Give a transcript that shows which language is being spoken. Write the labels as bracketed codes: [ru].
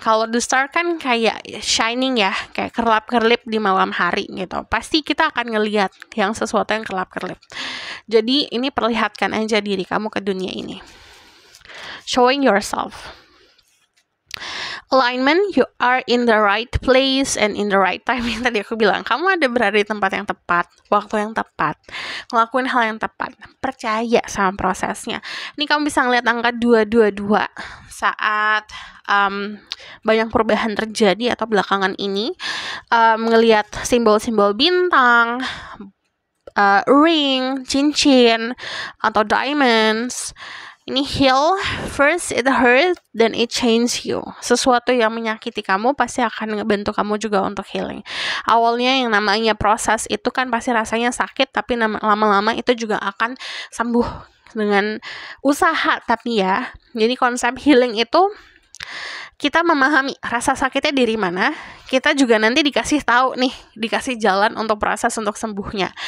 [id] Kalau the star kan kayak shining ya, kayak kerlap-kerlip di malam hari gitu. Pasti kita akan ngelihat yang sesuatu yang kerlap-kerlip. Jadi ini perlihatkan aja diri kamu ke dunia ini. [en] Showing yourself. Alignment, you are in the right place and in the right time. [id] Yang tadi aku bilang, kamu ada berada di tempat yang tepat, waktu yang tepat, ngelakuin hal yang tepat, percaya sama prosesnya. Ini kamu bisa ngeliat angka 222 saat banyak perubahan terjadi atau belakangan ini, ngelihat simbol-simbol bintang, ring, cincin, atau diamonds. [en] Ini heal, first it hurt, then it change you. [id] Sesuatu yang menyakiti kamu pasti akan ngebantu kamu juga untuk healing. Awalnya yang namanya proses itu kan pasti rasanya sakit, tapi lama-lama itu juga akan sembuh dengan usaha. Tapi ya, jadi konsep healing itu kita memahami rasa sakitnya dari mana, kita juga nanti dikasih tahu nih, dikasih jalan untuk proses untuk sembuhnya.